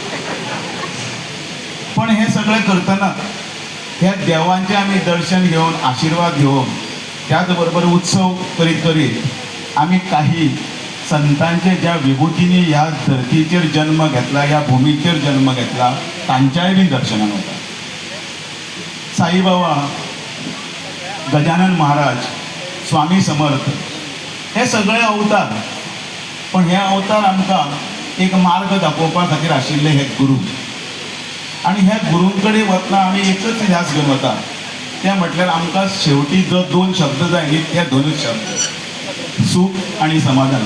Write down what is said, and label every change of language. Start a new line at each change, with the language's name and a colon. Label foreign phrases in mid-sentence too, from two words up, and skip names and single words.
Konkani: पण हे सगळें करतना ह्या देवांचे आमी दर्शन घेवन आशिर्वाद घेवन त्याच बरोबर उत्सव करीत करीत आमी काही संतांचे ज्या विभुतींनी ह्या धर्तीचेर जन्म घेतला, ह्या भुमीचेर जन्म घेतला, तांच्याय बी दर्शनान वता. साईबाबा, गजानन महाराज, स्वामी समर्थ हे सगळे अवतार, पण हे अवतार आमकां एक मार्ग दाखोवपा खातीर आशिल्ले हे गुरू. आणि ह्या गुरूं कडेन वतना आमी एकच ध्यास घेवन वता, ते म्हटल्यार आमकां शेवटी जो 2 शब्द जाय न्ही ते 2च शब्द, सूख आणि समाधान.